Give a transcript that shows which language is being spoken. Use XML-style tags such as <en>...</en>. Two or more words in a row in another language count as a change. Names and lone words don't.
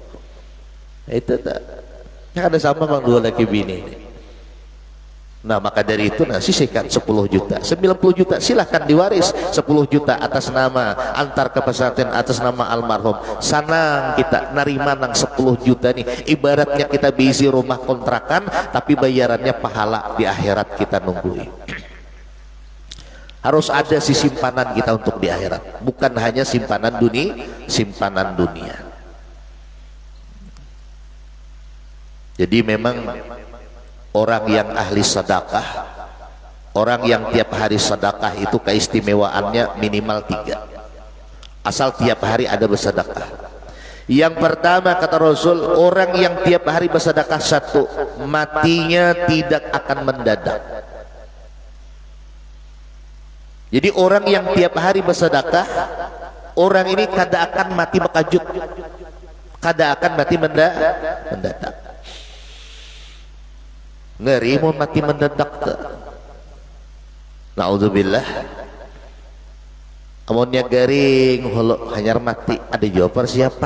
<bjn>Itu tak ada sama bang dua laki bini.</bjn> <id>Nah maka dari itu nasi sisihkan 10 juta 90 juta silahkan diwaris, 10 juta atas nama antar ke pesantren atas nama almarhum.</id> <bjn>Sanang kita narima nang 10 juta nih, ibaratnya kita bisi rumah kontrakan tapi bayarannya pahala di akhirat kita nungguin.</bjn> <id>Harus ada si simpanan kita untuk di akhirat, bukan hanya simpanan dunia. Jadi memang orang yang ahli sedekah, orang yang tiap hari sedekah itu keistimewaannya minimal 3. Asal tiap hari ada bersedekah. Yang pertama kata Rasul, orang yang tiap hari bersedekah 1, matinya tidak akan mendadak.</id> <bjn>Jadi orang yang tiap hari bersedekah, orang ini kada akan mati bekajut, kada akan mati mendadak. Ngeri mau mati mendadak tuh. Naudzubillah. Amunnya garing holo hanyar mati, ada jawab persiapan.</bjn>